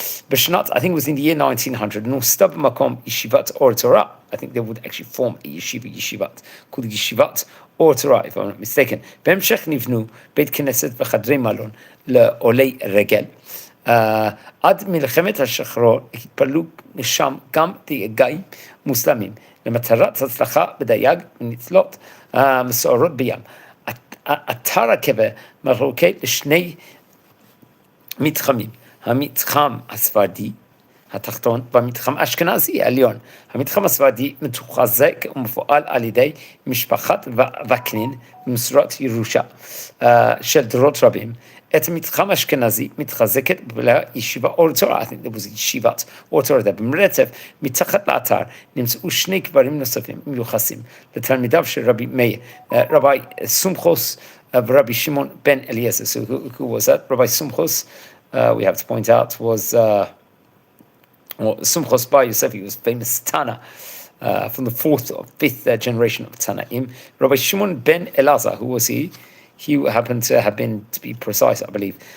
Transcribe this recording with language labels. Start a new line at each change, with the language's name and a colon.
Hebrew: בשנת,
English: I think it was in the year 1900,
Hebrew: נוסדה במקום ישיבת אור תורה.
English: I think they would actually form a yeshivat, called ישיבת אור תורה, if I'm not mistaken.
Hebrew: בהמשך נבנו בית כנסת וחדרי מלון לעולי רגל. עד מלחמת השחרור התפללו שם גם דייגים מוסלמים, למטרת הצלחה בדייג וניצלות מסורות בים. אתר הקבר מחולק לשני מתחמים, המתחם הספרדי התחתון והמתחם האשכנזי העליון. המתחם הספרדי מתוחזק ומפועל על ידי משפחת וקנין במסורת ירושה של דורות רבים. את המתחם האשכנזי מתחזקת בישיבה אור תורה.
English: I think there was
Hebrew: ישיבת אור תורה. במרצף מתחת לאתר נמצאו שני קברים נוספים מיוחסים לתלמידיו של רבי מאיר, רבי סומכוס ורבי שמעון בן אליעזר.
English: So who was that? Rabbi Sumchos, we have to point out, was Sumchos Bar Yosef. He was famous Tana from the 4th or 5th generation of Tanaim. Rabbi Shimon ben Elazar, who was he? He happened to have been, to be precise, I believe,